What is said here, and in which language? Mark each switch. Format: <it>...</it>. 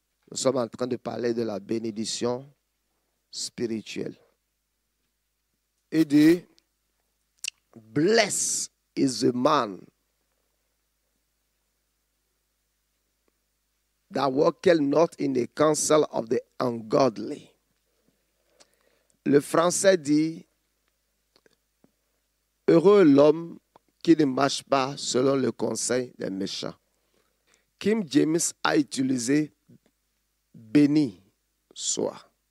<fr>Nous sommes en train de parler de la bénédiction spirituelle. Il dit,</fr> <en>blessed is the man that walketh not in the counsel of the ungodly.</en> <fr>Le français dit, heureux l'homme qui ne marche pas selon le conseil des méchants. King James a utilisé béni soit.</fr>